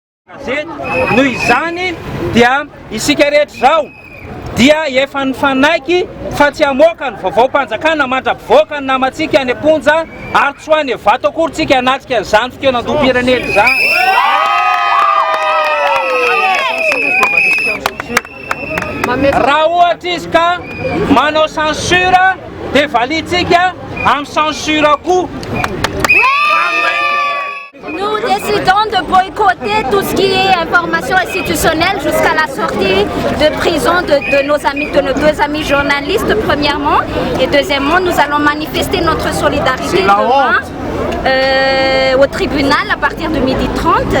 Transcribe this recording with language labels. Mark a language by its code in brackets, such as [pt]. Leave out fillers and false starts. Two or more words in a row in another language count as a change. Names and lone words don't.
[mg] Noho izany dia isika rehetra zao dia efa nifanaiky fa tsy hamoaka ny vaovao-panjakana mandra-pivoaka ny namatsika any Amponja ary tsy ho any Vato akory anatrika izany fitoeran-doha-pirenena izany. Raha ohatra izy ka manao censure dia valitsika amin'ny censure koa. [fr] Nous décidons de boycotter tout ce qui est information institutionnelle jusqu'à la sortie de prison de nos deux amis journalistes, premièrement. Et deuxièmement, nous allons manifester notre solidarité demain au tribunal à partir de 12h30.